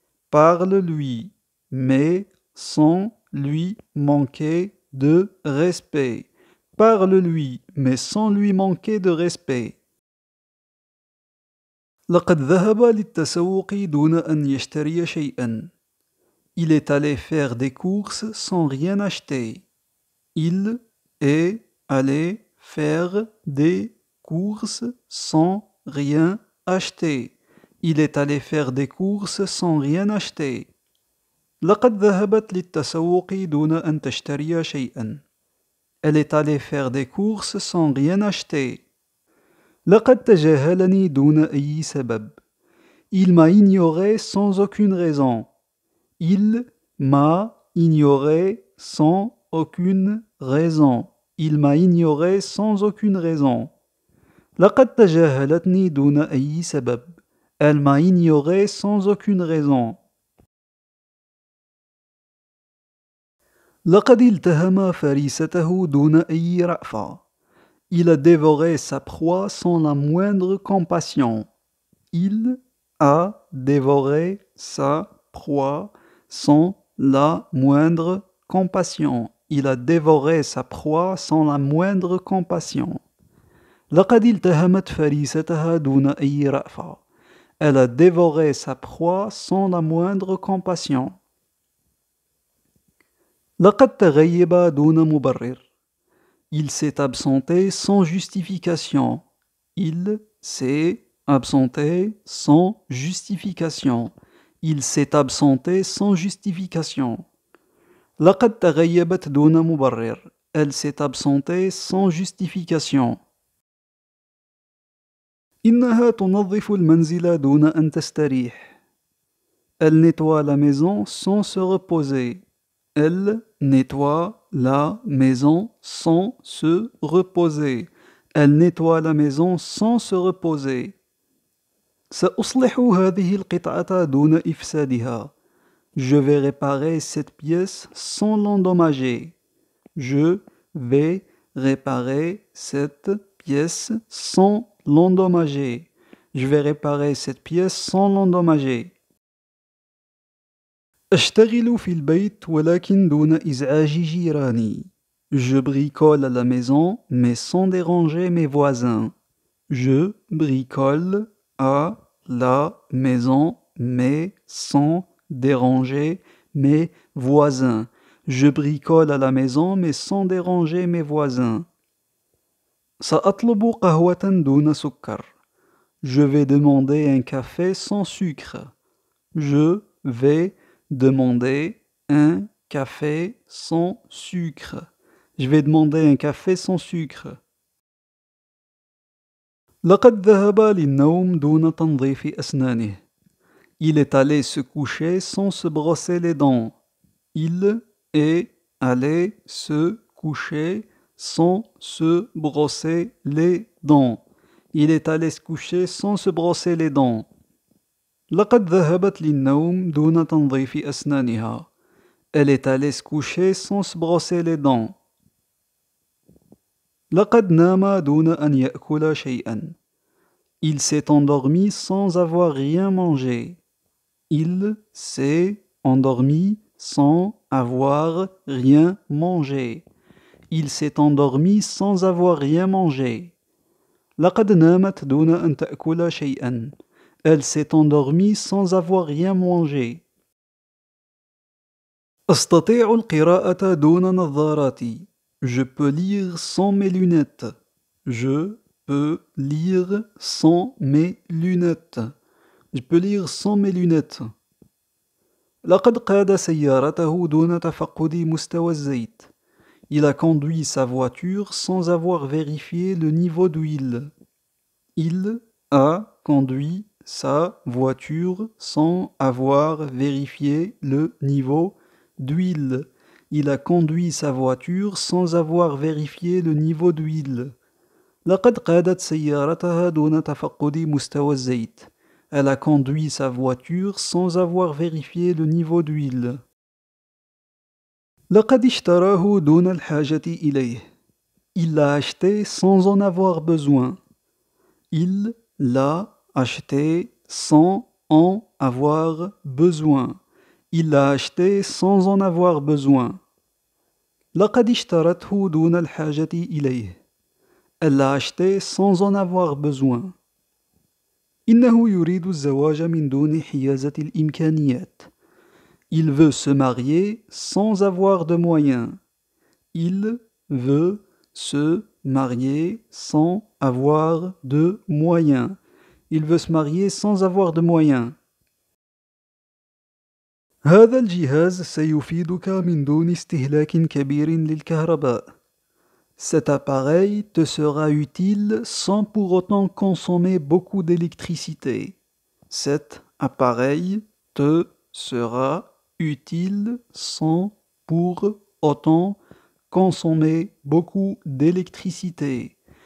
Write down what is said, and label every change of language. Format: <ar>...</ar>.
<fr>Parle-lui mais sans lui manquer de respect. Parle-lui mais sans lui manquer de respect.</fr> <ar>لقد ذهب للتسوق دون أن يشتري شيئا.</ar> <fr>Il est allé faire des courses sans rien acheter. Il est allé faire des courses sans rien acheter. Il est allé faire des courses sans rien acheter.</fr> <ar>لقد ذهبت للتسوق دون أن تشتري شيئا.</ar> <fr>Elle est allée faire des courses sans rien acheter.</fr> <ar>لقد تجاهلني دون أي سبب.</ar> <fr>Il m'a ignoré sans aucune raison. Il m'a ignoré sans aucune raison. Il m'a ignoré sans aucune raison.</fr> <ar>لقد تجاهلتني دون أي سبب.</ar> <fr>Elle m'a ignoré sans aucune raison.</fr> <ar>لقد التهم فريسته دون أي رأفة.</ar> <fr>Il a dévoré sa proie sans la moindre compassion. Il a dévoré sa proie sans la moindre compassion. Il a dévoré sa proie sans la moindre compassion.</fr> <ar>لقد التهمت فريستها دون أي رأفة.</ar> <fr>Elle a dévoré sa proie sans la moindre compassion.</fr> <ar>لقد تغيب دون مبرر.</ar> <fr>Il s'est absenté sans justification. Il s'est absenté sans justification. Il s'est absenté sans justification.</fr> <ar>لقد تغيبت دون مبرر.</ar> <fr>Elle s'est absentée sans justification.</fr> <ar>إنها تنظف المنزل دون أن تستريح.</ar> <fr>Elle nettoie la maison sans se reposer. Elle nettoie la maison sans se reposer. Elle nettoie la maison sans se reposer.</fr> <ar>سأصلح هذه القطعة دون إفسادها.</ar> <fr>Je vais réparer cette pièce sans l'endommager. Je vais réparer cette pièce sans l'endommager. Je vais réparer cette pièce sans l'endommager.</fr> <ar>أشتغل في البيت ولكن دون إزعاج جيراني.</ar> <fr>Je bricole à la maison mais sans déranger mes voisins. Je bricole à la maison mais sans déranger mes voisins. Je bricole à la maison mais sans déranger mes voisins.</fr> <ar>سأطلب قهوة دون سكر.</ar> <fr>Je vais demander un café sans sucre. Je vais demander un café sans sucre. Je vais demander un café sans sucre.</fr> <ar>لقد ذهب للنوم دون تنظيف أسنانه.</ar> <fr>Il est allé se coucher sans se brosser les dents. Il est allé se coucher sans se brosser les dents. Il est allé se coucher sans se brosser les dents.</fr> <ar>لقد ذهبت للنوم دون تنظيف أسنانها.</ar> <fr>Elle est allée se coucher sans se brosser les dents.</fr> <ar>لقد نام دون أن يأكل شيئا.</ar> <fr>Il s'est endormi sans avoir rien mangé. Il s'est endormi sans avoir rien mangé. Il s'est endormi sans avoir rien mangé.</fr> <ar>لقد نامت دون أن تأكل شيئا.</ar> <fr>Elle s'est endormie sans avoir rien mangé.</fr> <ar>أستطيع القراءة دون نظاراتي.</ar> <fr>Je peux lire sans mes lunettes. Je peux lire sans mes lunettes. Je peux lire sans mes lunettes.</fr> <ar>لقد قاد سيارته دون تفقد مستوى الزيت.</ar> <fr>Il a conduit sa voiture sans avoir vérifié le niveau d'huile. Il a conduit sa voiture sans avoir vérifié le niveau d'huile. Il a conduit sa voiture sans avoir vérifié le niveau d'huile.</fr> <ar>لقد قادت سيارتها دون تفقد مستوى الزيت.</ar> <fr>Elle a conduit sa voiture sans avoir vérifié le niveau d'huile.</fr> <ar>لقد اشتراه دون الحاجة إليه.</ar> <fr>Il l'a acheté sans en avoir besoin. Il l'a acheté sans en avoir besoin. Il l'a acheté sans en avoir besoin.</fr> <ar>لقد اشترته دون الحاجة إليه.</ar> <fr>Elle l'a acheté sans en avoir besoin.</fr> <ar>إنه يريد الزواج من دون حيازة الإمكانيات.</ar> <fr>Il veut se marier sans avoir de moyens. Il veut se marier sans avoir de moyens. Il veut se marier sans avoir de moyens.</fr> <ar>هذا الجهاز سيفيدك من دون استهلاك كبير للكهرباء.</ar> <fr>Cet appareil te sera utile sans pour autant consommer beaucoup d'électricité. Cet appareil te sera utile sans pour autant consommer beaucoup d'électricité.</fr>